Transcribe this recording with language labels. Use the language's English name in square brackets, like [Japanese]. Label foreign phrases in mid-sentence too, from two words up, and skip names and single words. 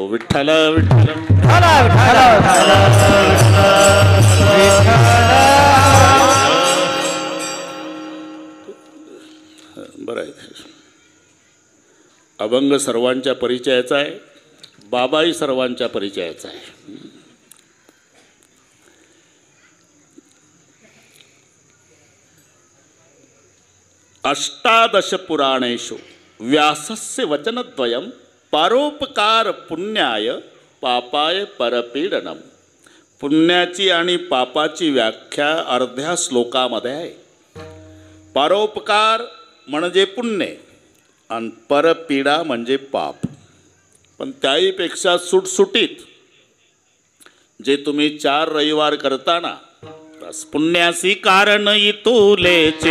[Marathi] विठ्ठल विठ्ठल. बरं आहे. अभंग सर्वांच्या परिचयाचा आहे, बाबाही सर्वांच्या परिचयाचा आहे. [Sanskrit] अष्टादश पुराणेषु व्यासस्य वचनद्वयं परोपकार पुण्याय पापाय परपीडनम. [Marathi] पुण्याची आणि पापाची व्याख्या अर्ध्या श्लोकामध्ये आहे. परोपकार म्हणजे पुण्य आणि परपीडा म्हणजे पाप. पण त्याहीपेक्षा सुटसुटीत जे तुम्ही 4 रविवार करताना, पुण्यासी कारण इतुलेचे,